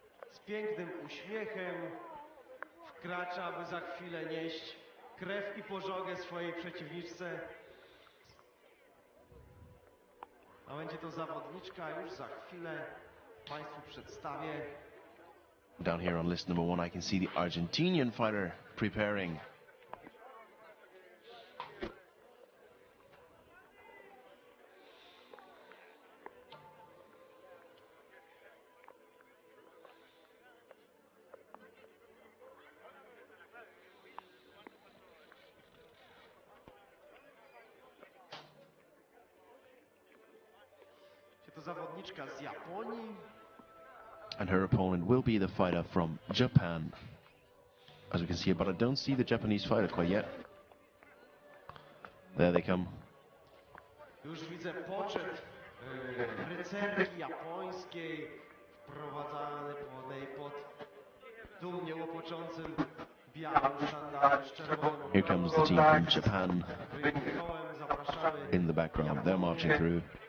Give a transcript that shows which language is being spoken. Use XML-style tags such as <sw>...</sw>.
<pl>Z pięknym uśmiechem wkracza, aby za chwilę nieść krew i pożogę swojej przeciwniczce. A będzie to zawodniczka, już za chwilę Państwu przedstawię.</pl> <en>Down here on list number 1, I can see the Argentinian fighter preparing.</en> <pl>To zawodniczka z Japonii.</pl> <en>And her opponent will be the fighter from Japan. As we can see, but I don't see the Japanese fighter quite yet. There they come.</en> <pl>Już widzę poczet rycerki japońskiej wprowadzany pod dumnie łopoczącym białym sztandarem z czerwonym</pl> <en>Here comes the team from Japan</en> <pl>kołem. Zapraszamy</pl> <en>in the background. They're marching through.</en>